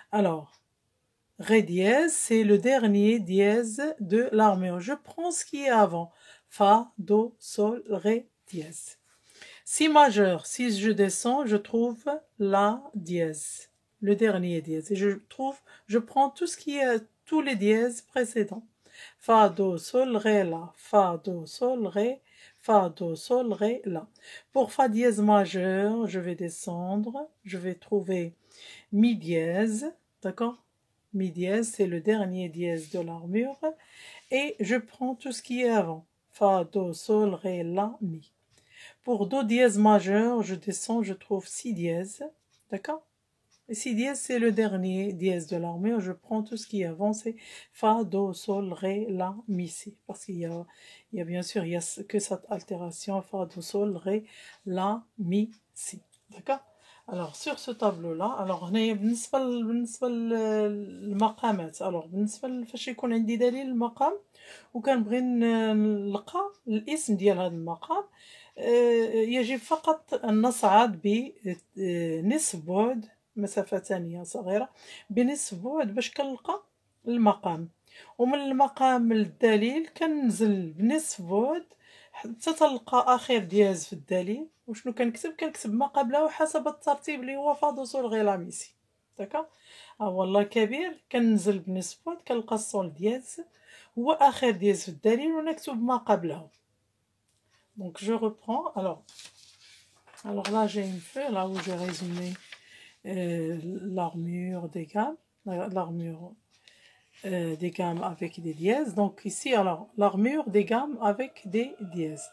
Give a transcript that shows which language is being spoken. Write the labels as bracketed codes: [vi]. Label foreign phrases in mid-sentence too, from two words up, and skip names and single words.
[fr] Alors, Ré dièse, c'est le dernier dièse de l'armure. Je prends ce qui est avant. Fa, Do, Sol, Ré, dièse. Si majeur, si je descends, je trouve La dièse, le dernier dièse. Et je prends tout ce qui est, tous les dièses précédents. Fa, Do, Sol, Ré, La. Fa, Do, Sol, Ré. Fa, Do, Sol, Ré, La. Pour Fa dièse majeur, je vais descendre. Je vais trouver Mi dièse. D'accord? Mi dièse, c'est le dernier dièse de l'armure. Et je prends tout ce qui est avant. Fa, Do, Sol, Ré, La, Mi. Pour Do dièse majeur, je descends, je trouve Si dièse. D'accord? Et Si dièse, c'est le dernier dièse de l'armure. Je prends tout ce qui est avant, c'est Fa, Do, Sol, Ré, La, Mi, Si. Parce qu'il y a bien sûr, il y a que cette altération, Fa, Do, Sol, Ré, La, Mi, Si. D'accord? Alors, sur ce tableau-là, alors, [ar] بالنسبة للمقامات. [fr] alors, [ar] بالنسبة فاش يكون عندي دليل المقام وكنبغي نلقى الاسم ديال هذا المقام، يجب فقط أن نصعد بنصف بعد، مسافة ثانية صغيرة بنصف بعد باش كنلقى المقام، ومن المقام للدليل كننزل بنصف بعد حتى تلقى آخر دياز في الدليل. وشنو كنكتب ما قبله حسب الترتيب اللي هو فا دو سول غي لا مي سي. داكا هو الله كبير، كننزل بنصف بعد كنلقى الصول دياز هو آخر دياز في الدليل ونكتب ما قبله. [fr] Donc je reprends. Alors là j'ai une feuille là où j'ai résumé l'armure des gammes, l'armure des gammes avec des dièses. Donc ici alors l'armure des gammes avec des dièses.